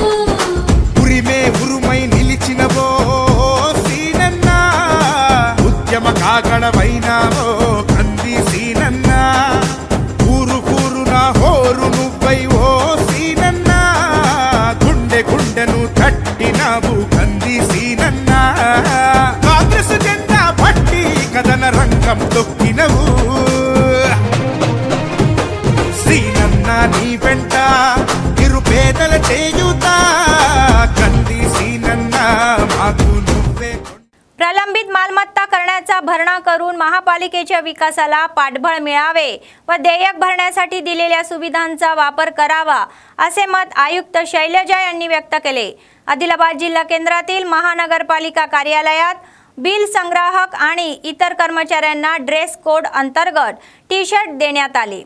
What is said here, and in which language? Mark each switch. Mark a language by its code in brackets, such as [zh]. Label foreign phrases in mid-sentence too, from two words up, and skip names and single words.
[te] ఉరిమే ఉరుమై నిలిచినవో సీనన్న, ఉద్యమ కాగడవైనావో కంది సీనన్న, ఊరు ఊరున హోరు నువ్వై ఓ సీనన్న, గుండె గుండెను తట్టినావు కంది సీనన్న, కాంగ్రెస్ జెండా పట్టి కథన రంగం తొక్కినవు, శ్రీనన్న నీ వెంట నిరుపేదల చేయుత, కంది శ్రీనన్న మాకు నువ్వే। [mr] प्रलंबित मालमत्ता करण्याचा भरणा करून महापालिकेच्या विकासाला पाठबळ मिळावे व देयक भरण्यासाठी दिलेल्या सुविधांचा वापर करावा असे मत आयुक्त शैलजा यांनी व्यक्त केले। आदिलाबाद जिल्हा केंद्रातील महानगरपालिका कार्यालयात बिल संग्राहक आणि इतर कर्मचाऱ्यांना ड्रेस कोड अंतर्गत टी-शर्ट देण्यात आले।